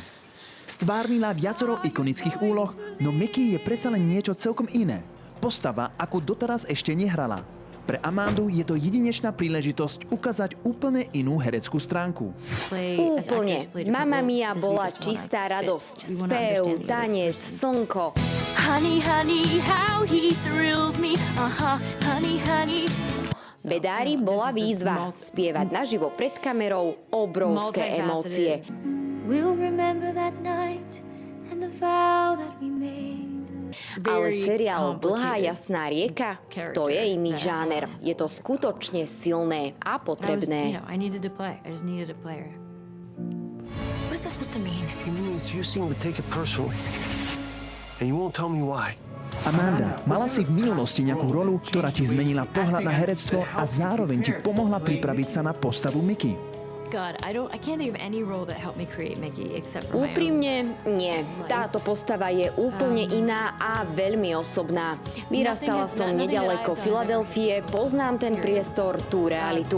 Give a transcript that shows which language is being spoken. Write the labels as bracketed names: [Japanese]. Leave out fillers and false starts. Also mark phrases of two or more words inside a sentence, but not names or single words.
[Slovak] Stvárnila viacero ikonických úloh, no Mickey je predsa len niečo celkom iné. Postava, ako doteraz ešte nehrala. Pre Amandu je to jedinečná príležitosť ukázať úplne inú hereckú stránku. Úplne. Mamma Mia bola čistá radosť. Spev, tanec, slnko. [English] Honey, honey, how he thrills me. Honey, honey. [Slovak] Bedári bola výzva. Spievať naživo pred kamerou obrovské emócie. [English] We'll remember that night and the vow that we made. [Slovak] Ale seriál Dlhá jasná rieka, to je iný žáner. Je to skutočne silné a potrebné. [English] What's that supposed to mean? It means you seem to take it personally. And you won't tell me why. [Slovak] Amanda, mala si v minulosti nejakú rolu, ktorá ti zmenila pohľad na herectvo a zároveň ti pomohla pripraviť sa na postavu Mickey? Úprimne, nie. Táto postava je úplne iná a veľmi osobná. Vyrastala som nedaleko Filadelfie, poznám ten priestor, tú realitu.